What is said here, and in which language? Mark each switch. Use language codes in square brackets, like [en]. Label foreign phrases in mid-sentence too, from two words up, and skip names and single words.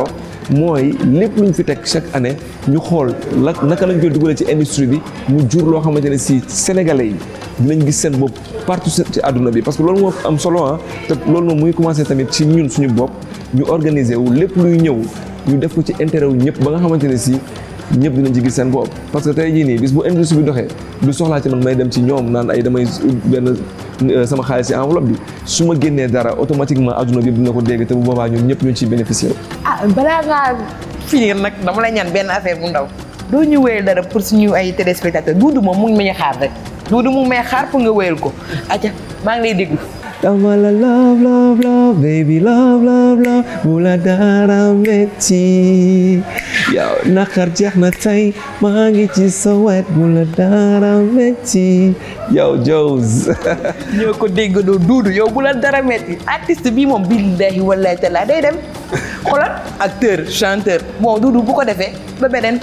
[wo] mooy lépp luñ fi teg [fr] chaque année [wo] ñu xool naka lañ koy dugalee ci industrie bi mu jur loo xamante ne si sénégalais yi dinañ gis seen bopp partout ci àdduna bi [fr] parce que [wo] loolu moo am solo ah te loolu moom muy commencé tamit ci ñun suñu bopp ñu organiser wu lépp luy ñëw ñu def ko ci intérêt wu ñëpp ba nga xamante ne si ñëpp dinañ ci gis seen bopp [fr] parce que [wo] tey jii nii bis bu industrie bi doxee du soxlaa ci man may dem ci ñoom naan ay damay benn sama xaalis ci enveloppe bi su ma génnee dara automatiquement adduna bi dina ko dégg te bu boobaa ñun ñëpp ñu ciy bénéficier. balaa ngaa finir nag dama lay ñaan benn affaire bu ndaw doo ñu wéyal dara pour suñu ay téléspectateurs Duudu moom mu ngi may xaar rek Duudu mu ngi may xaar pour nga wéyal ko aca maa ngi lay déglu. dama la [en] love baby love [wo] bu la dara metti yow naqar jeex na tey maa ngi ci sa wet bu la dara metti yow Jows. ñoo ko déggandoo Duudu yow bu la dara metti artiste bi moom [ar] بالله والله تعالى [wo] day dem xoolal [fr] acteur chanteur bon [wo] Duudu bu ko defee ba beneen.